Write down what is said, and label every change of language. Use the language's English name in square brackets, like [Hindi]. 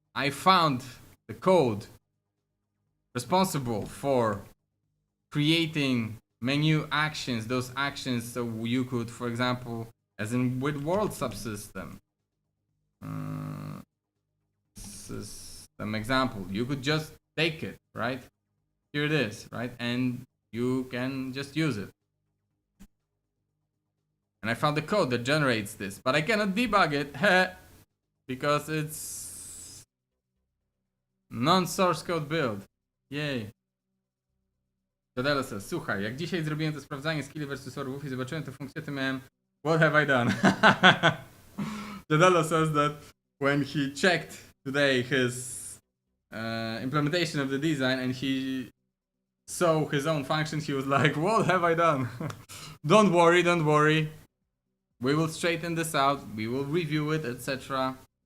[English] I found the code responsible for creating menu actions, those actions, so you could, for example, as in with world subsystem, system example, you could just take it, right? Here it is, right? And you can just use it. And I found the code that generates this, but I cannot debug it, because it's non-source code build. Yay. [Polish] Jadelo says, słuchaj, jak dzisiaj zrobiłem to sprawdzanie skilli versus orłów i zobaczyłem tę funkcję, to miałem, [English] what have I done? Jadelo says that when he checked today his implementation of the design and he saw his own function, he was like, what have I done? Don't worry. We will straighten this out, we will review it, etc.